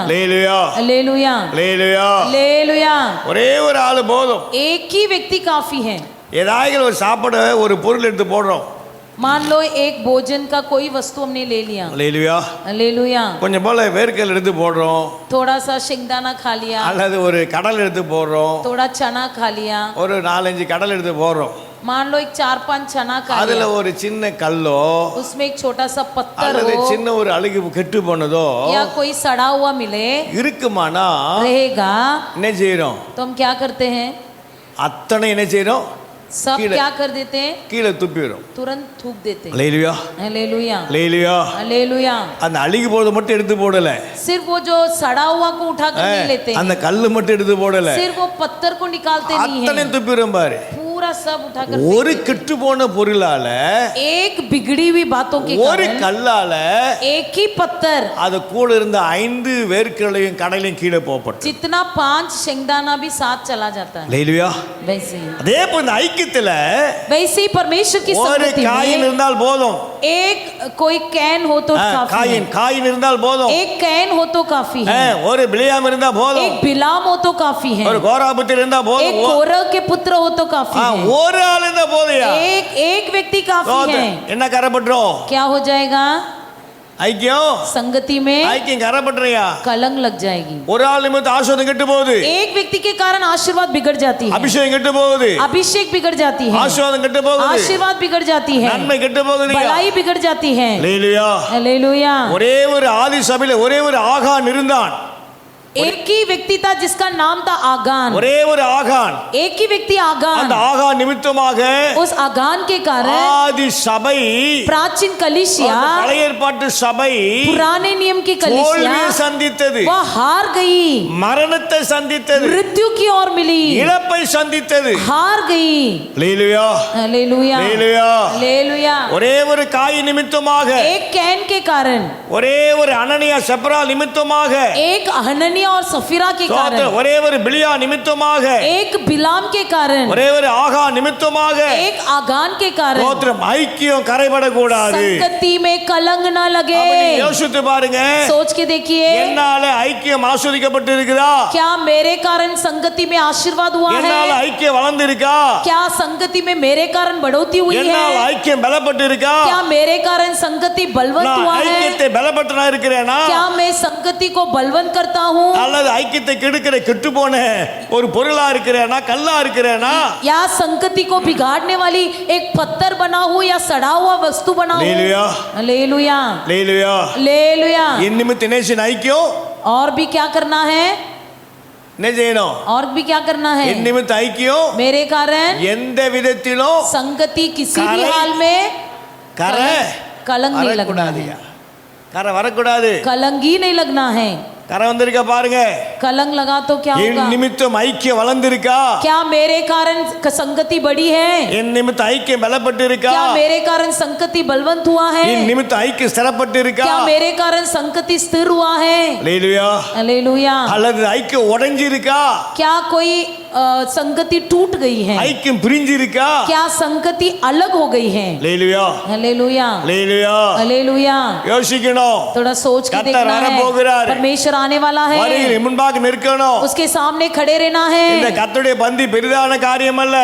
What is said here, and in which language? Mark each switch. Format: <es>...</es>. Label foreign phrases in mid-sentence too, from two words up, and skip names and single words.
<ta>லேலுயா</ta> <hi>हालेलुया</hi> <ta>லேலுயா.</ta> <hi>हालेलुया।</hi> <ta>ஒரே ஒரு ஆள் போதும்.</ta> <hi>एक ही व्यक्ति काफी है।</hi> <ta>ஏதாவது ஒரு சாப்பிட ஒரு பொருள் எடுத்து போடுறோம்.</ta> <hi>मान लो एक भोजन का कोई वस्तु हमने ले लिया,</hi> <ta>லேலுயா.</ta> <hi>हालेलुया,</hi> <ta>கொஞ்சம் போல வேர்க்கல் எடுத்து போடுறோம்,</ta> <hi>थोड़ा सा शेंगदाना खा लिया,</hi> <ta>அல்லது ஒரு கடல் எடுத்து போடுறோம்,</ta> <hi>थोड़ा चना खा लिया,</hi> <ta>ஒரு 4-5 கடல் எடுத்து போடுறோம்.</ta> <hi>मान लो एक 4-5 चना खा</hi> <ta>அதுல</ta> <hi>लिया,</hi> <ta>ஒரு சின்ன கல்லோ</ta> <hi>उसमें एक छोटा सा पत्थर</hi> <ta>அல்லது</ta> <hi>हो</hi> <ta>சின்ன ஒரு அழுகு கெட்டு போனதோ</ta> <hi>या कोई सड़ा हुआ मिले</hi> <ta>இருக்குமானா</ta> <hi>रहेगा,</hi> <ta>என்ன செய்யறோம்?</ta> <hi>तो हम क्या करते हैं?</hi> <ta>அத்தனை என்ன செய்யறோம்?</ta> <hi>सब कीड़े। क्या कर देते हैं?</hi> <ta>கீழே துப்பிடும்.</ta> <hi>तुरंत थूक देते हैं।</hi> <ta>லேலுயா</ta> <hi>हालेलुया</hi> <ta>லேலுயா.</ta> <hi>हालेलुया।</hi> <ta>அந்த அழுகி போறது மட்டும் எடுத்து போடல,</ta> <hi>सिर्फ वो जो सड़ा हुआ को उठा कर नहीं लेते</hi> <ta>அந்த</ta> <hi>हैं,</hi> <ta>கல்லு மட்டும் எடுத்து போடல,</ta> <hi>सिर्फ वो पत्थर को निकालते नहीं</hi> <ta>அத்தனை</ta> <hi>हैं,</hi> <ta>துப்பிடும் பாரு.</ta> <hi>पूरा सब उठा कर</hi> <ta>ஒரு</ta> <hi>फेंक देते</hi> <ta>கெட்டு போன பொருளால</ta> <hi>हैं। एक बिगड़ी हुई बातों के</hi> <ta>ஒரு</ta> <hi>कारण</hi> <ta>கல்லால</ta> <hi>एक ही पत्थर</hi> <ta>அது கூட இருந்த 5 வேர்க்களையும் கடலையும் கீழே போகப்பட்டு.</ta> <hi>जितना 5 शेंगदाना भी साथ चला जाता है।</hi> <ta>லேலுயா.</ta> <hi>वैसे ही</hi> <ta>அதே போல இந்த ஐக்கியத்துல</ta> <hi>वैसे ही परमेश्वर की</hi> <ta>ஒரு</ta> <hi>संगति</hi> <ta>காயின்</ta> <hi>में</hi> <ta>இருந்தால் போதும்.</ta> <hi>एक कोई कैन हो तो काफी</hi> <ta>காயின்</ta> <hi>है,</hi> <ta>இருந்தால் போதும்.</ta> <hi>एक कैन हो तो काफी है,</hi> <ta>ஒரு பிலியாம் இருந்தா போதும்.</ta> <hi>एक बिलाम हो तो काफी है,</hi> <ta>ஒரு கோராபுத்திர இருந்தா</ta> <hi>एक</hi> <ta>போதும்.</ta> <hi>कोरह के पुत्र हो तो काफी है,</hi> <ta>ஒரு ஆள் இருந்தா போதுயா.</ta> <hi>एक व्यक्ति काफी है।</hi> <ta>என்ன கரப்பட்டுரும்?</ta> <hi>क्या हो जाएगा?</hi> <ta>ஐக்கியம்</ta> <hi>संगति में</hi> <ta>ஐக்கியம் கரப்பட்டுறியா?</ta> <hi>कलंक लग जाएगी।</hi> <ta>ஒரு ஆள் நிமித்தம் ஆசீர்வாதம் கெட்டு போகுது,</ta> <hi>एक व्यक्ति के कारण आशीर्वाद बिगड़ जाती है,</hi> <ta>அபிஷேகம் கெட்டு போகுது,</ta> <hi>अभिषेक बिगड़ जाती है,</hi> <ta>ஆசீர்வாதம் கெட்டு போகுது,</ta> <hi>आशीर्वाद बिगड़ जाती है,</hi> <ta>நன்மை கெட்டு போகுது.</ta> <hi>भलाई बिगड़ जाती है।</hi> <ta>லேலுயா.</ta> <hi>हालेलुया।</hi> <ta>ஒரே ஒரு ஆதி சபையில ஒரே ஒரு ஆகான் இருந்தான்.</ta> <hi>एक ही व्यक्ति था जिसका नाम था आगान,</hi> <ta>ஒரே ஒரு ஆகான்.</ta> <hi>एक ही व्यक्ति</hi> <ta>அந்த</ta> <hi>आगान,</hi> <ta>ஆகான் நிமித்தமாக</ta> <hi>उस आगान के कारण</hi> <ta>ஆதி சபை,</ta> <hi>प्राचीन कलीसिया,</hi> <ta>பழைய ஏற்பாட்டு சபை</ta> <hi>पुराने नियम की कलीसिया</hi> <ta>தோல்வியை சந்தித்தது,</ta> <hi>वह हार गई,</hi> <ta>மரணத்தை சந்தித்தது,</ta> <hi>मृत्यु की ओर मिली,</hi> <ta>இழப்பை சந்தித்தது.</ta> <hi>हार गई।</hi> <ta>லேலுயா</ta> <hi>हालेलुया</hi> <ta>லேலுயா.</ta> <hi>हालेलुया।</hi> <ta>ஒரே ஒரு காய் நிமித்தமாக,</ta> <hi>एक कैन के कारण,</hi> <ta>ஒரே ஒரு அனனியா செப்ரா நிமித்தமாக,</ta> <hi>एक हननिया और सफीरा के कारण,</hi> <ta>ஒரே ஒரு பிலியா நிமித்தமாக,</ta> <hi>एक बिलाम के कारण,</hi> <ta>ஒரே ஒரு ஆகா நிமித்தமாக</ta> <hi>एक आगान के कारण</hi> <ta>ஸ்தோத்திரம். ஐக்கியம் கரைபடக்கூடாது.</ta> <hi>संगति में कलंक न लगे।</hi> <ta>அப்ப நீங்க யோசித்து பாருங்க,</ta> <hi>सोच के देखिए,</hi> <ta>என்னால ஐக்கியம் ஆசீர்வதிக்கப்பட்டு இருக்குதா?</ta> <hi>क्या मेरे कारण संगति में आशीर्वाद हुआ</hi> <ta>என்னால</ta> <hi>है?</hi> <ta>ஐக்கியம் வளர்ந்து இருக்கா?</ta> <hi>क्या संगति में मेरे कारण बढ़ोतरी हुई</hi> <ta>என்னால</ta> <hi>है?</hi> <ta>ஐக்கியம் பலப்பட்டு இருக்கா?</ta> <hi>क्या मेरे कारण संगति बलवंत</hi> <ta>நான்</ta> <hi>हुआ है?</hi> <ta>ஐக்கியத்தை பலப்படுத்தினா இருக்கிறேனா?</ta> <hi>क्या मैं संगति को बलवंत करता हूँ</hi> <ta>அல்லது ஐக்கியத்தை கெடுக்கிற கெட்டு போன ஒரு பொருளா இருக்கிறேனா, கல்லா இருக்கிறேனா?</ta> <hi>या संगति को बिगाड़ने वाली एक पत्थर बना हूँ या सड़ा हुआ वस्तु बना हूँ?</hi> <ta>லேலுயா</ta> <hi>हालेलुया</hi> <ta>லேலுயா.</ta> <hi>हालेलुया।</hi> <ta>என் நிமித்த நேசின் ஐக்கியம்</ta> <hi>और भी क्या करना है?</hi> <ta>என்ன செய்யணும்?</ta> <hi>और भी क्या करना है?</hi> <ta>என் நிமித்த ஐக்கியம்</ta> <hi>मेरे कारण</hi> <ta>எந்த விதத்திலும்</ta> <hi>संगति किसी भी करें। हाल में</hi> <ta>கரை</ta> <hi>कलंक नहीं लगना</hi> <ta>வரக்கூடாதுயா.</ta> <hi>है,</hi> <ta>கரை வரக்கூடாது.</ta> <hi>कलंक ही नहीं लगना है।</hi> <ta>கரை வந்திருக்க பாருங்க.</ta> <hi>कलंक लगा तो क्या</hi> <ta>என்</ta> <hi>होगा?</hi> <ta>நிமித்தம் ஐக்கியம் வளர்ந்திருக்கா?</ta> <hi>क्या मेरे कारण संगति बढ़ी है?</hi> <ta>என் நிமித்த ஐக்கியம் பலப்பட்டு இருக்கா?</ta> <hi>क्या मेरे कारण संगति बलवंत हुआ है?</hi> <ta>என் நிமித்த ஐக்கியம் ஸ்திரப்பட்டு இருக்கா?</ta> <hi>क्या मेरे कारण संगति स्थिर हुआ है?</hi> <ta>லேலுயா.</ta> <hi>हालेलुया।</hi> <ta>அல்லது ஐக்கியம் உடைஞ்சு இருக்கா?</ta> <hi>क्या कोई संगति टूट गई है?</hi> <ta>ஐக்கியம் பிரிஞ்சு இருக்கா?</ta> <hi>क्या संगति अलग हो गई है?</hi> <ta>லேலுயா</ta> <hi>हालेलुया</hi> <ta>லேலுயா.</ta> <hi>हालेलुया।</hi> <ta>யோசிக்கணும்.</ta> <hi>थोड़ा सोच के</hi> <ta>கர்த்தர்</ta> <hi>देखना है,</hi> <ta>வரப்போகிறார்.</ta> <hi>परमेश्वर आने वाला है,</hi> <ta>வருகிற முன்பாக நிற்கணும்.</ta> <hi>उसके सामने खड़े रहना</hi> <ta>இந்த</ta> <hi>है।</hi> <ta>கர்த்தருடைய பந்தி பெரிதான காரியம் அல்ல.</ta>